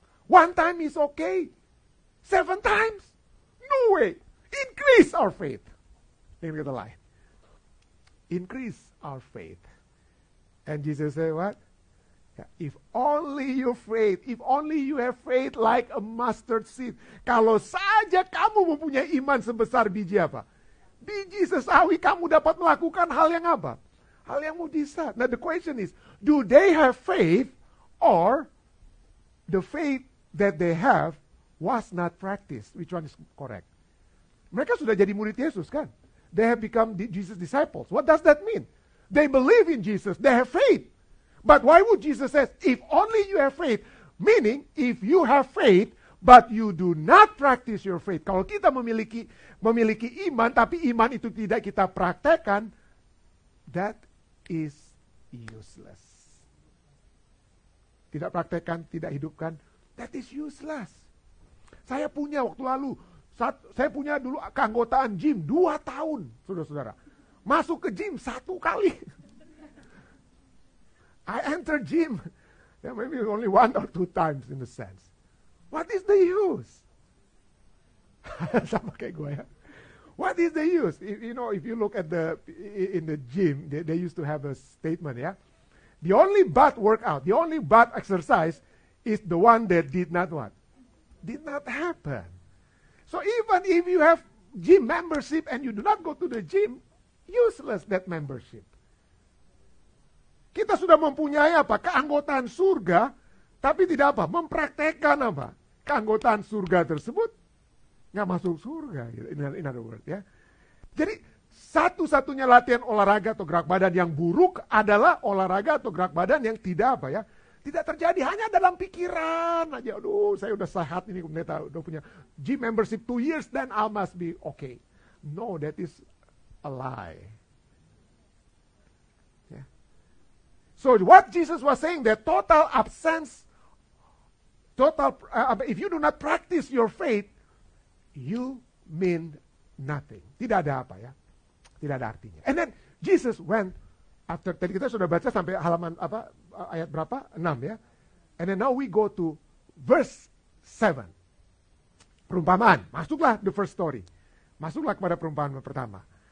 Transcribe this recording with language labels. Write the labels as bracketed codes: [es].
[en] 1 time is okay. 7 times? No way. Increase our faith. [id] Dengan kata lain. [en] Increase our faith. And Jesus said what? If only you faith, if only you have faith like a mustard seed. [id] Kalau saja kamu mempunyai iman sebesar biji apa? Biji sesawi, kamu dapat melakukan hal yang apa? Hal yang mujizat. [en] Now the question is, do they have faith or the faith that they have was not practiced? Which one is correct? [id] Mereka sudah jadi murid Yesus kan? [en] They have become Jesus' disciples. What does that mean? They believe in Jesus. They have faith. But why would Jesus say, if only you have faith? Meaning, if you have faith, but you do not practice your faith. [id] Kalau kita memiliki iman, tapi iman itu tidak kita praktekkan, [en] that is useless. [id] Tidak praktekkan, tidak hidupkan, [en] that is useless. [id] Saya punya waktu lalu, saya punya dulu keanggotaan gym 2 tahun, saudara-saudara. Masuk ke gym 1 kali. [en] I enter gym, maybe only 1 or 2 times in a sense. What is the use? [id] Sama kayak gue ya. [en] What is the use? If you look at in the gym, they used to have a statement, yeah. The only butt workout, the only butt exercise is the one that did not what? Did not happen. So even if you have gym membership and you do not go to the gym, useless that membership. [id] Kita sudah mempunyai apa? Keanggotaan surga, tapi tidak apa? Mempraktekkan apa? Keanggotaan surga tersebut nggak masuk surga. [en] In other words, [id] ya. Jadi satu-satunya latihan olahraga atau gerak badan yang buruk adalah olahraga atau gerak badan yang tidak apa ya? Tidak terjadi, hanya dalam pikiran aja. Aduh, saya udah sehat ini, pendeta udah punya gym membership [en] 2 years, then I must be okay. No, that is a lie. Yeah. So what Jesus was saying, that total absence, if you do not practice your faith, you mean nothing. [id] Tidak ada apa ya? Tidak ada artinya. [en] And then Jesus went after, [id] tadi kita sudah baca sampai halaman ayat berapa? 6 ya. [en] And then now we go to verse 7. Perumpamaan. Masuklah the first story. [id] Masuklah kepada perumpamaan pertama.